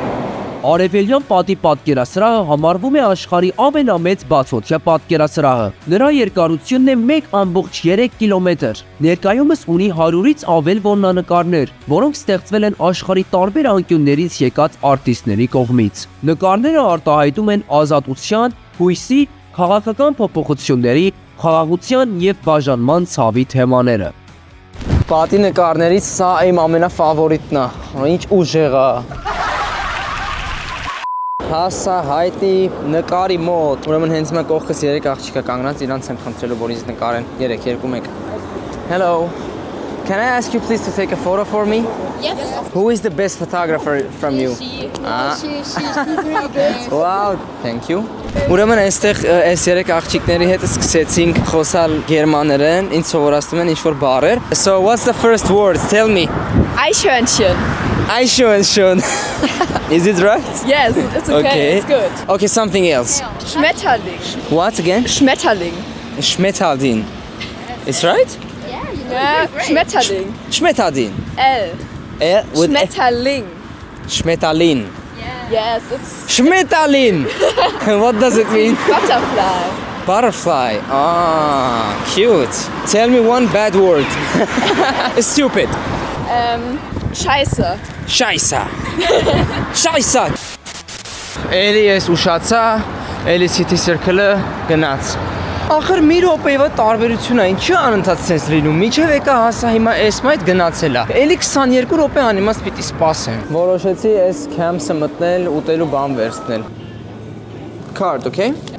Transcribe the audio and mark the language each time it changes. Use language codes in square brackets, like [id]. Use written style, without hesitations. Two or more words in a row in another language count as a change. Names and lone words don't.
[hy] Արևելյան պատի պատկերասրահը համարվում է աշխարհի ամենամեծ բացօթյա պատկերասրահը։ Նրա երկարությունն է 1.3 կիլոմետր։ Ներկայումս ունի 100-ից ավել որմնանկարներ, որոնք ստեղծվել են աշխարհի տարբեր անկյուններից եկած արտիստների կողմից։ Նկարները արտահայտում են ազատության, հույսի, քաղաքական փոփոխությունների, խաղաղության եւ բաժանման ցավի թեմաները։ Պատի նկարներից սա իմ ամենաֆավորիտն է։ Ինչ ուժեղ է։ Հասա հայտի նկարի մոտ։ Ուրեմն հենց մա կողքս 3 աղջիկա կանգնած, իրանց եմ խնդրելու, որ ինձ նկարեն։ 3-2-1։ Hello. [en] Can I ask you please to take a photo for me? Yes. Who is the best photographer from you? She's pretty good. Wow, thank you. [hy] Ուրեմն այստեղ այս 3 աղջիկների հետ սկսեցինք խոսալ գերմաներեն, ինձ սովորացնում են ինչ-որ բառեր։ [en] So what's the first word? Tell me. [de] Eichhörnchen. [en] Eichhörnchen. Is it right? Yes, it's okay. It's good. Okay, something else. [de] Schmetterling. [en] What again? [de] Schmetterling. [en] Schmetterling. It's right? Yeah, Schmetterling. [de] Schmetterling. L. [en] With [de] Schmetterling. Schmetterling. [en] Yes, it's Schmetterling. What does it mean? butterfly. Butterfly. Ah, cute. Tell me one bad word. Stupid. [de] Scheiße. Scheiße. Scheiße. [hy] Էլի ես ուշացա, էլի City Circle-ը գնաց։ Ախր մի րոպեվա տարբերություն է, ինչի անընդհատ sense լինում։ Միջև եկա հասա հիմա էս մայթ գնացել է։ Էլի 22 րոպե անիմաց պիտի սպասեմ։ Որոշեցի էս camps-ը մտնել, ուտելու բան վերցնել։ [en] Card, okay?